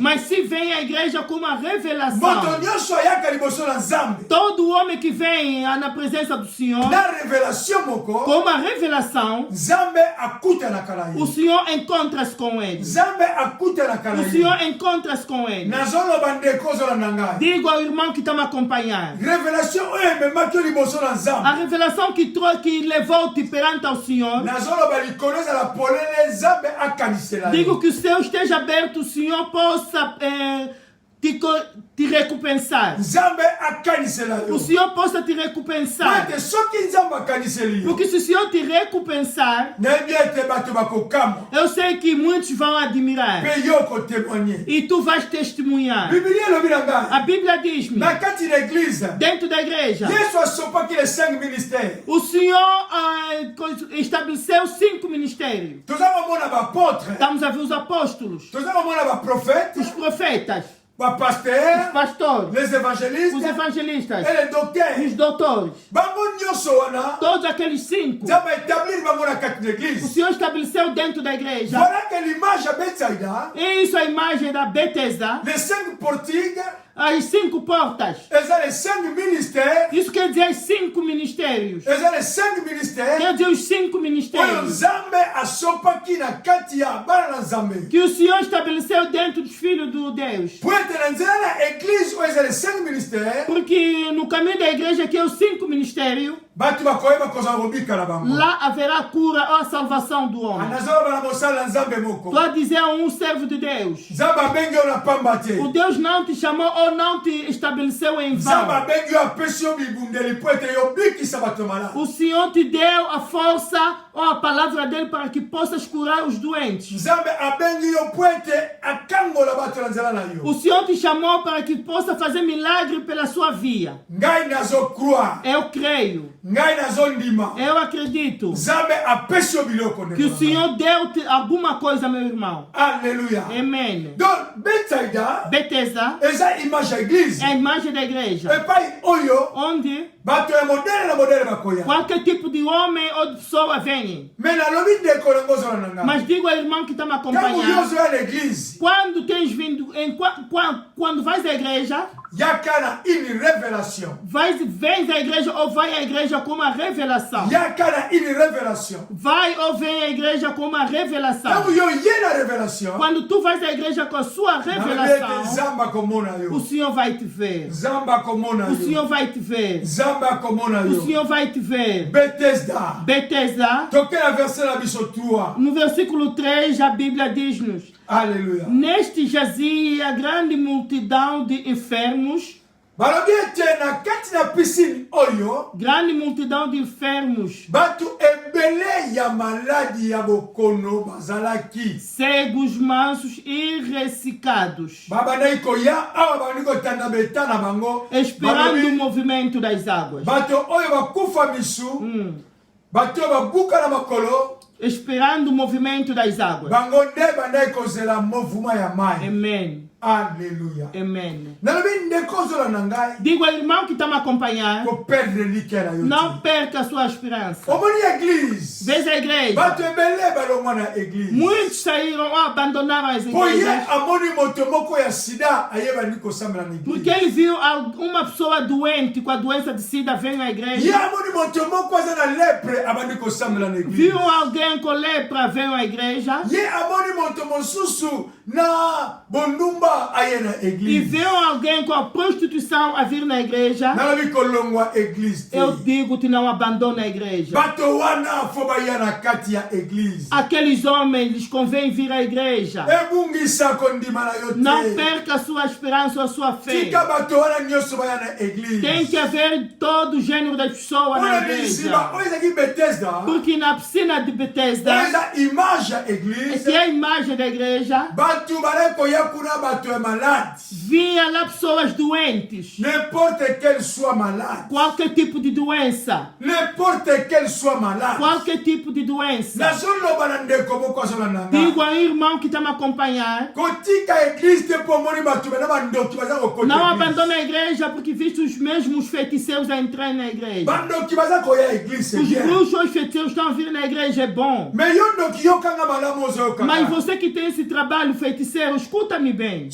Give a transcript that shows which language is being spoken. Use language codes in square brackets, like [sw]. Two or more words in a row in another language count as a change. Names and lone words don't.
[pt] Mas se vem à igreja com uma [ln] moto [pt] revelação, [ln] nyonso ayaka liboso na Nzambe [pt] todo homem que vem na presença do Senhor [ln] na révélation moko [pt] com uma revelação, [ln] Nzambe akutanaka na [pt] o [ln] ye. [pt] Senhor encontra-se com ele. [ln] Nzambe akutanaka na [pt] O [ln] ye. [pt] Senhor encontra-se com ele. [ln] nazoloba ndeko ozolanda ngai. [pt] Digo ao irmão que está me acompanhando, [ln] révélation oyo ememaki yo liboso na [pt] a [ln] Nzambe. [pt] revelação que levou-te perante ao Senhor, [ln] nazoloba likolo ezala polele Nzambe akanisela ye. [pt] digo que o céu esteja aberto, o Senhor possa te recompensar. [ln] Nzambe akanisela yo. [pt] O Senhor possa te recompensar. [ln] Ete soki nzambe akaniseli yo. [pt] Porque se o Senhor te recompensar, [ln] nayebi ete bato bakokama. [pt] eu sei que muitos vão admirar. [ln] Pe yo kotémoigner. [pt] E tu vais testemunhar. [ln] Biblia elobi na ngai. [pt] A Bíblia diz-me, [ln] Na kati na église. [pt] dentro da igreja, [ln] Yesu asopaki [fr] les 5 ministères. [pt] o Senhor estabeleceu 5 ministérios. [ln] Toza komona bapôtre. [pt] Estamos a ver os apóstolos, [ln] Toza komona baprophète. [pt] os profetas, os [ln] Bapasteur. [pt] pastores, [fr] Les [pt] os [fr] évangélistes. [pt] evangelistas, [fr] Et les docteurs. [pt] os doutores. [ln] Bango nyonso wana. [pt] Todos aqueles 5, [ln] Nzambe établir bango na kati na [pt] o [ln] église. [pt] Senhor estabeleceu dentro da igreja. [fr] Voilà que l'image à Bethsaïda. [pt] E isso é a imagem da Betesda, [fr] Les 5 portiques. [pt] as 5 portas. [fr] Elles ont les 5 ministères. [pt] Isso quer dizer os 5 ministérios. [fr] Elles ont les 5 ministères. [pt] Quer dizer os 5 [ln] Oyo [pt] ministérios [ln] Nzambe asopaki na kati ya bana na Nzambe. [pt] que o Senhor estabeleceu dentro dos filhos do Deus. [fr] Pour être [ln] na nzela na église oyo eza [fr] les 5 ministères. [pt] Porque no caminho da igreja, que é os 5 ministérios, [ln] Bato bakoyeba kozala kobika na bango. [pt] lá haverá a cura ou a salvação do homem. [ln] Anazoba na mosala na Nzambe moko. [pt] Estou a dizer a um servo de Deus: [ln] Nzambe abengi yo na pamba te. [pt] o Deus não te chamou ou não te estabeleceu em [ln] Nzambe [pt] vão. [ln] abengi yo apesi yo bibundeli po ete yo bikisa bato malade. [pt] O Senhor te deu a força ou a palavra dele para que possas curar os doentes. [ln] Nzambe abengi yo po ete akangola bato na nzela na yo. [pt] O Senhor te chamou para que possa fazer milagre pela sua via. [ln] Ngai nazo croire. [pt] Eu creio, [ln] Ngai nazo ndima. [pt] eu acredito [ln] Nzambe apesi yo biloko [pt] que o [ln] ndeko. [pt] Senhor deu-te alguma coisa, meu irmão. [ln] Alléluia. [pt] Amém. [ln] Donc Bethsaïda [pt] Betesda [ln] eza image ya église. [pt] é a imagem da igreja, [ln] Epai oyo [pt] onde [ln] bato ya modele na modele bakoya. [pt] qualquer tipo de homem ou de pessoa vem. [ln] Mais nalobi ndeko nango ozola na ngai. [pt] Mas digo ao irmão que está me [ln] Ntango yo [pt] acompanhando, [ln] ozoya na église, [pt] quando tens vindo, quando vais à igreja, [ln] yaka na [fr] une révélation. [pt] vens à igreja ou vai à igreja com uma revelação. [ln] Yaka na [fr] une révélation. [pt] Vai ou vem à igreja com uma revelação. [ln] Ntango yo ye na révélation, [pt] Quando tu vais à igreja com a sua [ln] nalobi ete [pt] revelação, [ln] Nzambe akomona [pt] o [ln] yo. [pt] Senhor vai te ver. [ln] Nzambe akomona [pt] O [ln] yo. [pt] Senhor vai te ver. [ln] Nzambe akomona [pt] O [ln] yo. [pt] Senhor vai te ver. [ln] Bethesda. [pt] Betesda, [ln] Tokela verset na biso 3. [pt] no versículo 3, a Bíblia diz-nos: [ln] Alléluia. [pt] neste jazia grande multidão de enfermos, [ln] Balobi ete na kati na piscine oyo, [pt] grande multidão de enfermos, [ln] bato ebele ya maladi ya bokono bazalaki. [pt] cegos, mansos e ressecados, [ln] Babandaki koya awa babandi kotanda beta na bango. [pt] esperando o [ln] Balobi, [pt] movimento das águas. [ln] bato oyo bakufa misu, bato oyo babuka na makolo, [pt] Esperando o movimento das águas. [ln] bango nde bandaki kozela movuma ya mai. [pt] Amém. [ln] Alléluia. [pt] Amém. [ln] Nalobi ndeko ozola na ngai [pt] Digo ao irmão que está me acompanhando, [ln] koperdre like na yo [pt] não [ln] te. [pt] perca a sua esperança. [ln] Omoni église, [pt] Veja a igreja. [ln] bato ebele balongwa na église. [pt] Muitos saíram ou abandonaram as [ln] Po ye [pt] igrejas [ln] amoni moto moko ya sida ayebani kosambela na [pt] porque [ln] église. [pt] ele viu uma pessoa doente com a doença de SIDA vem à [ln] Ye [pt] igreja. [ln] amoni moto moko aza na lepre abandi kosambela na église. [pt] Viu alguém com lepra vem à igreja. [ln] Ye amoni moto mosusu na bondumba aye na [pt] E [ln] église. [pt] viu alguém com a prostituição a vir na igreja. [ln] Nalobi kolongwa église te. [pt] Eu digo-te, não abandona a igreja. [ln] Bato wana fo baya na kati ya église. [pt] Aqueles homens lhes convém vir à igreja. [ln] Ebungisa kondima na yo [pt] Não [ln] te. [pt] perca a sua esperança ou a sua fé. [ln] Tika bato wana nyonso baya na église. [pt] Tem que haver todo o gênero das pessoas na [ln] Oyo liziba [pt] igreja. [ln] oyo ezalaki Bethesda. [pt] Porque na piscina de [ln] Oyo [pt] Betesda, [ln] eza image ya église. [pt] que é a imagem da igreja, [ln] Bato balaki koya kuna bato ya malade. [pt] vinha lá pessoas doentes. [fr] N'importe quel soit malade. [pt] Qualquer tipo de doença. [fr] N'importe quel soit malade. [pt] Qualquer tipo de doença. [ln] Nazoloba na ndeko moko azola na nga. [pt] Digo ao irmão que está me acompanhando, [ln] Kotika église te po omoni bato bana bandoki baza kokota [pt] não [ln] église. [pt] abandone a igreja porque visto os mesmos feiticeiros a entrar na igreja. [ln] Bandoki baza koya église c'est [pt] Os [fr] bien. [pt] bruxos ou os feiticeiros estão a vir na igreja, é bom. [ln] Mais yo ndoki yokanga malamu ozoyoka. [pt] Mas você que tem esse trabalho feiticeiro, escuta-me bem.